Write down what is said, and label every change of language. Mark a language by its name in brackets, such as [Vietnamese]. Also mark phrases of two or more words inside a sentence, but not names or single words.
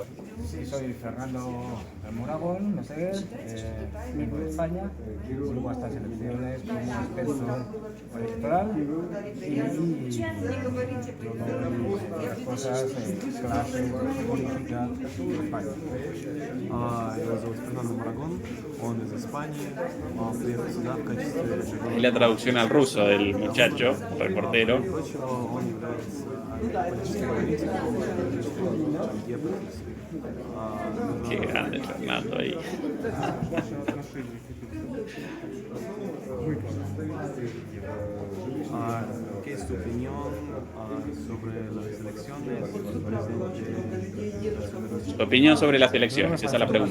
[Spanish] Sí, soy Fernando Moragón, Meseguer, vengo de España, llevo a estas elecciones como experto electoral y las cosas, clases, política en España. [Russian] Его зовут Фернандо Марагон, он из Испании, он приехал сюда в качестве... [Spanish] Ahí la traducción al ruso del muchacho, reportero. [Russian] Он является политическим аналитиком, [Spanish] Qué grande Fernando ahí. ¿Qué es tu opinión sobre las elecciones? Tu opinión sobre las elecciones, esa es la pregunta.